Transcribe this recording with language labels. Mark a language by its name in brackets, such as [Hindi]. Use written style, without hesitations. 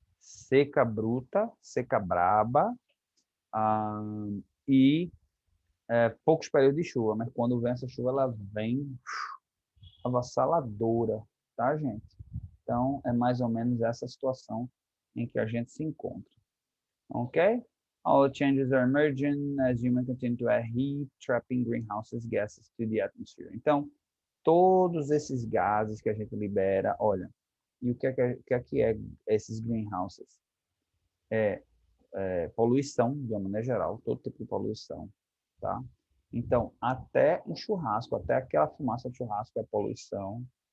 [Portuguese] seca bruta, seca braba, e poucos períodos de chuva, mas quando vem essa chuva, ela vem avassaladora, tá, gente? Então, é mais ou menos essa situação em que a gente se encontra. Ok? [English] All changes are emerging as humans continue to add heat, trapping greenhouse gases to the atmosphere. [Portuguese] Então, todos esses gases que a gente libera, olha, e o que é esses greenhouses? Poluição, de uma maneira geral, todo tipo de poluição, tá? Então, até um churrasco, até aquela fumaça de churrasco é poluição.